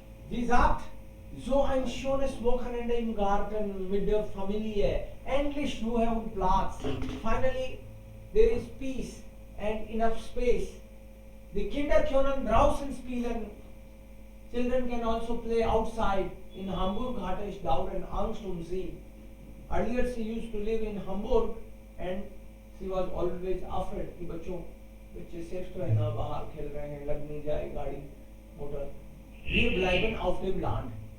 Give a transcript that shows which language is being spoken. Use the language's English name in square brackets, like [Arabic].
[German] Sie sagt, so ein schönes Wochenende im Garten mit der Familie. Endlich Ruhe und Platz. [English] Finally, there is peace and enough space. [German] Die Kinder können draußen spielen. [English] Children can also play outside. [German] In Hamburg hatte ich dauernd Angst sie. [English] Earlier she used to live in Hamburg and she was always afraid [Hindi] कि बच्चों बच्चे safe तो है ना बाहर खेल रहे हैं लग नहीं जाए गाड़ी motor. [German] Wir bleiben auf dem Land.